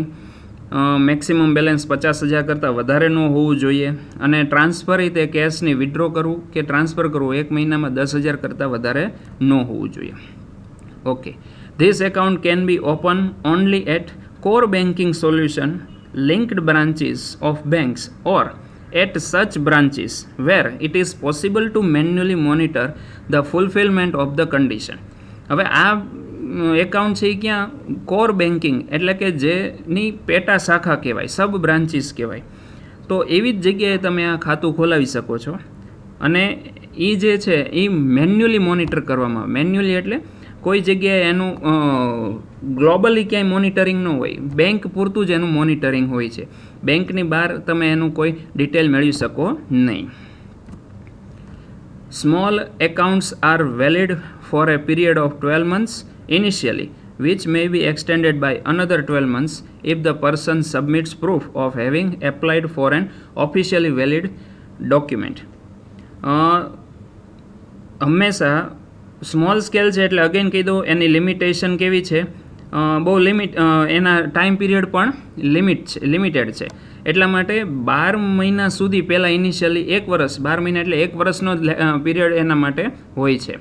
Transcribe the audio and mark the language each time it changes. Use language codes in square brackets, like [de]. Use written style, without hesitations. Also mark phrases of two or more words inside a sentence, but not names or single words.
[en] maximum balance [gu] 50,000 કરતાં વધારે ન હોવું જોઈએ અને ટ્રાન્સફર તે કેશની વિથડ્રો કરવું કે ટ્રાન્સફર કરવું 1 મહિનામાં 10,000 કરતાં વધારે ન હોવું જોઈએ. [en] okay, this account can be open only at core banking solution linked branches of banks or at such branches where it is possible to manually monitor the fulfillment of the condition. [gu] હવે આ એકાઉન્ટ છે એ ક્યાં [en] core banking [gu] એટલે કે જેની પેટા શાખા કહેવાય, [en] sub branches [gu] કહેવાય. તો એવી જ જગ્યાએ તમે આ ખાતું ખોલાવી શકો છો અને એ જે છે એ [en] manually monitor [gu] કરવામાં આવે. મેન્યુઅલી એટલે કોઈ જગ્યાએ એનું ગ્લોબલી ક્યાંય મોનિટરિંગ ન હોય, બેંક પૂરતું જ એનું મોનિટરિંગ હોય છે. બેંકની બહાર તમે એનું કોઈ ડિટેલ મેળવી શકો નહીં. [en] small accounts are valid for a period of 12 months initially, which may be extended by another 12 months if the person submits proof of having applied for an officially valid document. [gu] હંમેશા [en] small scale [gu] છે એટલે અગેન કીધું એની લિમિટેશન કેવી છે, બહુ એના [en] time period [gu] પણ લિમિટેડ છે. એટલા માટે 12 મહિના સુધી પહેલાં ઇનિશિયલી 1 વર્ષ, 12 મહિના એટલે 1 વર્ષનો પીરિયડ એના માટે હોય છે.